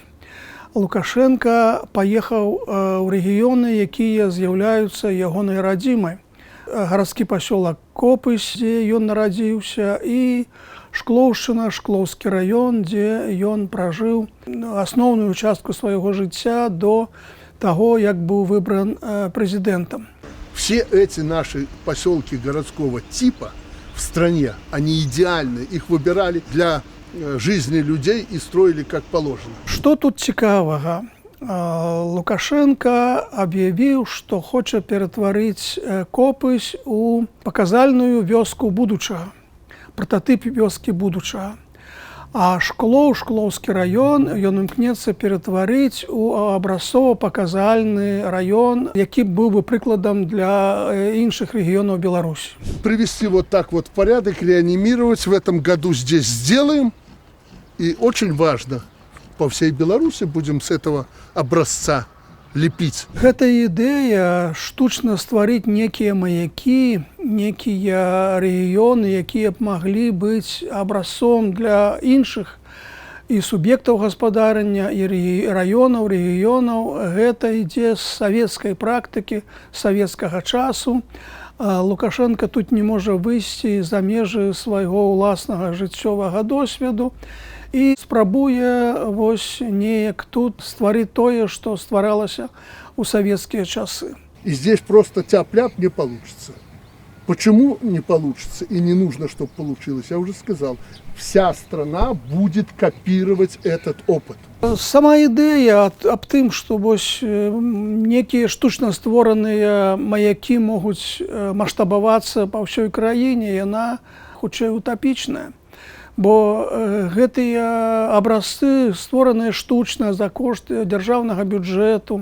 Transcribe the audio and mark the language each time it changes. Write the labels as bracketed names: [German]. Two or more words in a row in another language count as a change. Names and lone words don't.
[Belarusian] Лукашенко паехаў у рэгіёны, якія з'яўляюцца ягонай радзімай. Гарадскі пасёлак Копысь, дзе ён нарадзіўся, і Шклоўшчына, Шклоўскі раён, дзе ён пражыў асноўную частку свайго жыцця до таго, як быў выбран прэзідэнтам. [Russian] Все эти наши поселки городского типа в стране, они идеальны. Их выбирали для жизни людей и строили как положено. [Belarusian] Што тут цікавага? Лукашенко аб'явіў, што хоча ператварыць Копысь у паказальную вёску будучага, прататып вёскі будучага. А Шклоўскі раён ён імкнецца ператварыць у абразцова-паказальны раён, які быў бы прыкладам для іншых рэгіёнаў Беларусі. [Russian] Привести вот так вот в порядок, реанимировать в этом году здесь сделаем. И очень важно, по всей Беларуси будем с этого образца лепить. [Belarusian] Гэта ідэя штучна стварыць некія маякі, некія рэгіёны, якія б маглі быць абразцом для іншых і суб'ектаў гаспадарання, і раёнаў, рэгіёнаў. Гэта ідзе з савецкай практыкі, савецкага часу. Лукашенко тут не можа выйсці за межы свайго ўласнага жыццёвага досведу і спрабуе неяк тут стварыць тое, што стваралася ў савецкія часы. [Russian] И здесь просто тяп-ляп не получится. Почему не получится и не нужно, чтобы получилось? Я уже сказал, вся страна будет копировать этот опыт. [Belarusian] Сама ідэя аб тым, што некія штучна створаныя маякі могуць маштабавацца па ўсёй краіне, яна хутчэй утапічная. Бо гэтыя абразцы створаныя штучна за кошт дзяржаўнага бюджэту.